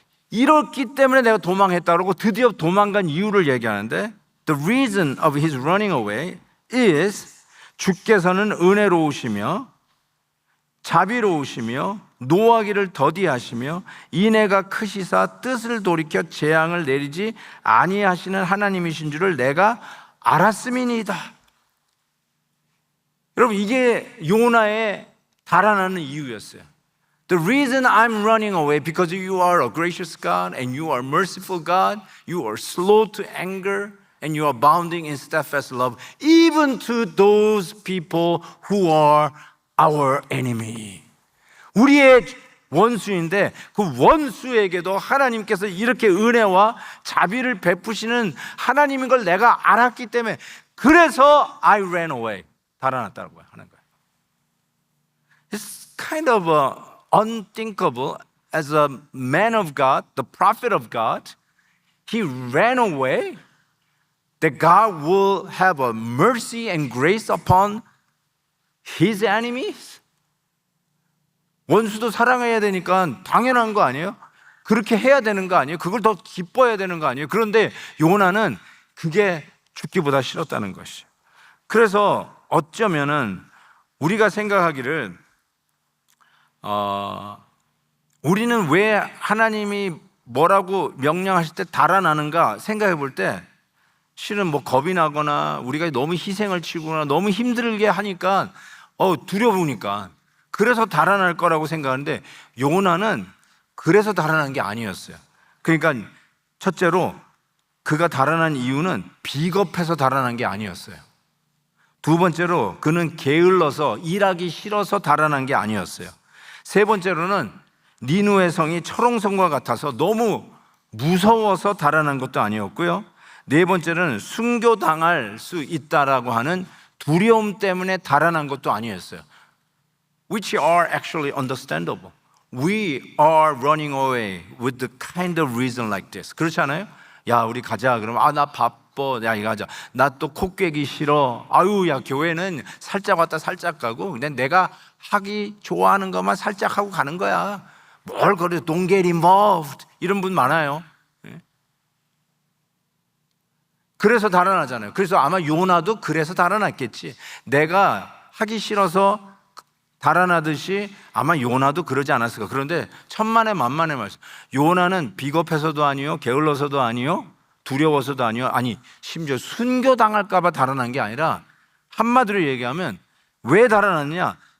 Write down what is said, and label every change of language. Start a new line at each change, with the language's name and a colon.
Korean: 이렇기 때문에 내가 도망했다고 드디어 도망간 이유를 얘기하는데,
English: The reason of his running away is
Korean: 주께서는 은혜로우시며 자비로우시며 노하기를 더디하시며 인애가 크시사 뜻을 돌이켜 재앙을 내리지 아니하시는 하나님이신 줄을 내가 알았음이니이다. 여러분, 이게 요나의 달아나는 이유였어요.
English: The reason I'm running away because you are a gracious God and you are merciful God, you are slow to anger and you are abounding in steadfast love even to those people who are our enemy.
Korean: 우리의 원수인데 그 원수에게도 하나님께서 이렇게 은혜와 자비를 베푸시는 하나님인 걸 내가 알았기 때문에, 그래서
English: I ran away,
Korean: 달아났다고 하는 거예요.
English: It's kind of unthinkable. As a man of God, the prophet of God, he ran away that God will have a mercy and grace upon his enemies.
Korean: 원수도 사랑해야 되니까 당연한 거 아니에요? 그렇게 해야 되는 거 아니에요? 그걸 더 기뻐해야 되는 거 아니에요? 그런데 요나는 그게 죽기보다 싫었다는 것이에요. 그래서 어쩌면은 우리가 생각하기를 우리는 왜 하나님이 뭐라고 명령하실 때 달아나는가 생각해 볼 때, 실은 뭐 겁이 나거나 우리가 너무 희생을 치거나 너무 힘들게 하니까 두려우니까 그래서 달아날 거라고 생각하는데, 요나는 그래서 달아난 게 아니었어요. 그러니까 첫째로 그가 달아난 이유는 비겁해서 달아난 게 아니었어요. 두 번째로 그는 게을러서 일하기 싫어서 달아난 게 아니었어요. 세 번째로는 니누의 성이 철옹성과 같아서 너무 무서워서 달아난 것도 아니었고요. 네 번째는 순교당할 수 있다라고 하는 두려움 때문에 달아난 것도 아니었어요.
English: Which are actually understandable. We are running away with the kind of reason like this.
Korean: 그렇지 않아요? 야, 우리 가자. 그러면 나 바빠. 야, 이거 가자. 나 또 코 꿰기 싫어. 아유, 야, 교회는 살짝 왔다 살짝 가고 그냥 내가 하기 좋아하는 것만 살짝 하고 가는 거야. 뭘 그래,
English: don't get involved.
Korean: 이런 분 많아요. 그래서 달아나잖아요. 그래서 아마 요나도 그래서 달아났겠지. 내가 하기 싫어서 달아나듯이 아마 요나도 그러지 않았을까. 그런데 천만의 만만의 말씀. 요나는 비겁해서도 아니요, 게을러서도 아니요, 두려워서도 아니요, 아니 심지어 순교당할까 봐 달아난 게 아니라, 한마디로 얘기하면 왜 달아났느냐?